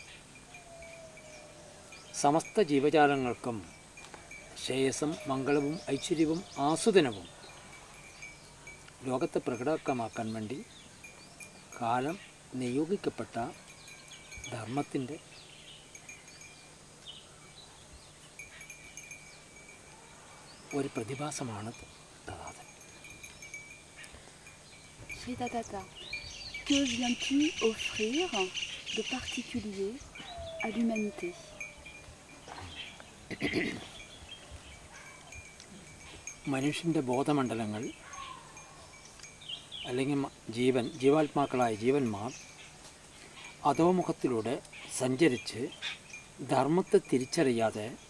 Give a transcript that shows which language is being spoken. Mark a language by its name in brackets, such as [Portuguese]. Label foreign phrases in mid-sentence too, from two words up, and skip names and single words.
[Malayalam] സമസ്ത ജീവജാലങ്ങൾക്കും ശ്രേയസ്സും മംഗളവും ഐശ്വര്യവും ആസ്വദനവും ലോകത്തെ പ്രകടമാക്കാൻ വേണ്ടി കാലം നിയോഗിക്കപ്പെട്ട ധർമ്മത്തിൻ്റെ ഒരു പ്രതിഭാസമാണ് തഥാതൻ. [French] Shritatata, que viens-tu offrir de particulier à l'humanité? [Malayalam] മനുഷ്യൻ്റെ ബോധമണ്ഡലങ്ങൾ അല്ലെങ്കിൽ ജീവാത്മാക്കളായ ജീവന്മാർ അധോമുഖത്തിലൂടെ സഞ്ചരിച്ച് ധർമ്മത്തെ തിരിച്ചറിയാതെ